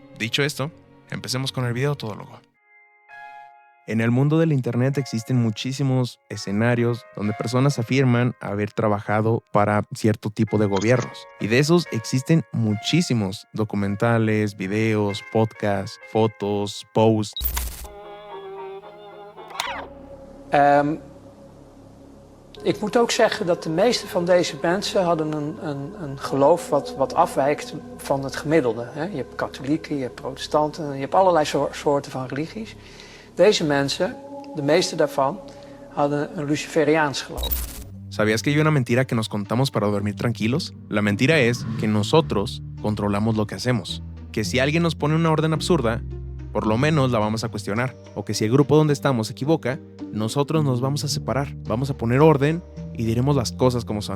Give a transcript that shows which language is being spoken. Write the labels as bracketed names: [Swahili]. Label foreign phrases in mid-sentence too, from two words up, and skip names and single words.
[Spanish] Dicho esto, empecemos con el video todólogo. En el mundo del internet existen muchísimos escenarios donde personas afirman haber trabajado para cierto tipo de gobiernos. Y de esos existen muchísimos documentales, videos, podcasts, fotos, posts. [Dutch] Ik moet ook zeggen dat de meeste van deze mensen hadden een geloof wat afwijkt van het gemiddelde. Je hebt katholieken, je hebt protestanten, je hebt allerlei soorten van religies. Deze mensen, de meeste daarvan, hadden een luciferiaans geloof. [Spanish] ¿Sabías que hay una mentira que nos contamos para dormir tranquilos? La mentira es que nosotros controlamos lo que hacemos. Que si alguien nos pone una orden absurda, por lo menos la vamos a cuestionar. O que si el grupo donde estamos se equivoca, nosotros nos vamos a separar, vamos a poner orden y diremos las cosas como son.